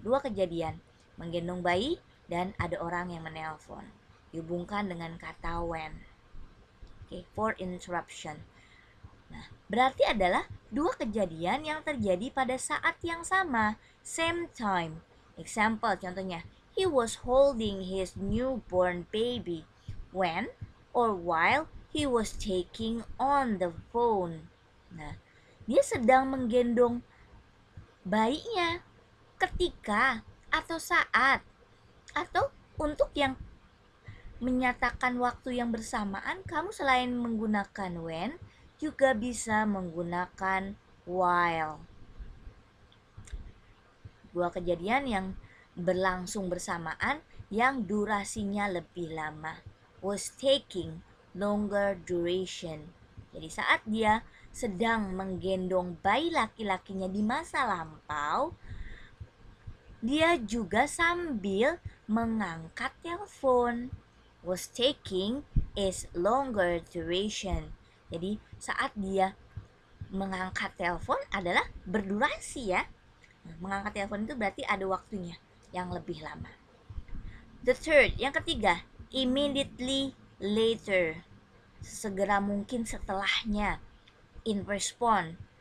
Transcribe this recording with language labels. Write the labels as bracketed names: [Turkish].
[Indonesian] Dua kejadian, menggendong bayi dan ada orang yang menelpon. Dihubungkan dengan kata when. [English] For interruption. [Indonesian] Nah, berarti adalah dua kejadian yang terjadi pada saat yang sama, [English] same time. Example, contohnya, he was holding his newborn baby when or while he was taking on the phone. [Indonesian] Nah, dia sedang menggendong bayinya ketika atau saat atau untuk yang menyatakan waktu yang bersamaan, kamu selain menggunakan when juga bisa menggunakan while. Dua kejadian yang berlangsung bersamaan yang durasinya lebih lama. [English] Was taking longer duration. [Indonesian] Jadi saat dia sedang menggendong bayi laki-lakinya di masa lampau, dia juga sambil mengangkat telepon. [English] Was taking is longer duration. [Indonesian] Jadi saat dia mengangkat telepon adalah berdurasi ya. Mengangkat telepon itu berarti ada waktunya yang lebih lama. [English] The third, [Indonesian] yang ketiga, [English] immediately later. [Indonesian] Segera mungkin setelahnya. [English] In respond.